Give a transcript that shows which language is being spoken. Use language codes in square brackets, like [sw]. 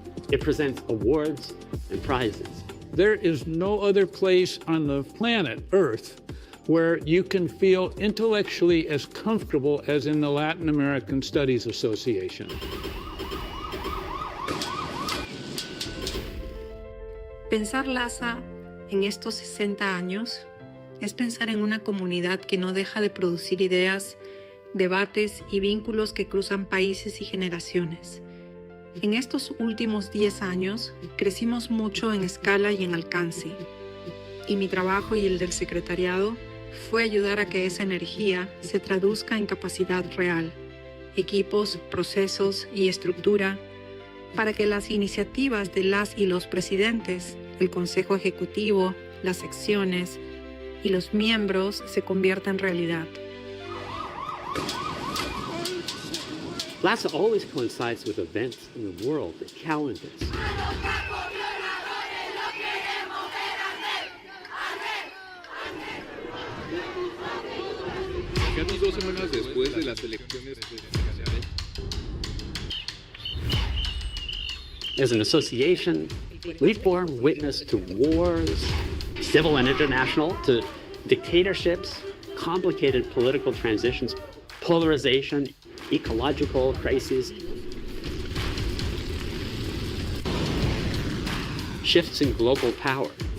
[en] It presents awards and prizes. There is no other place on the planet, Earth, where you can feel intellectually as comfortable as in the Latin American Studies Association. [es] Pensar LASA en estos 60 años es pensar en una comunidad que no deja de producir ideas, debates y vínculos que cruzan países y generaciones. En estos últimos 10 años crecimos mucho en escala y en alcance, y mi trabajo y el del secretariado fue ayudar a que esa energía se traduzca en capacidad real, equipos, procesos y estructura para que las iniciativas de las y los presidentes, el Consejo Ejecutivo, las secciones y los miembros se conviertan en realidad. [en] LASA always coincides with events in the world that challenge us. [es] Casi 2 semanas después de las elecciones presidenciales. [en] As an association, we form witness to wars, civil and international, to dictatorships, complicated political transitions, polarization, ecological crises, shifts in global power.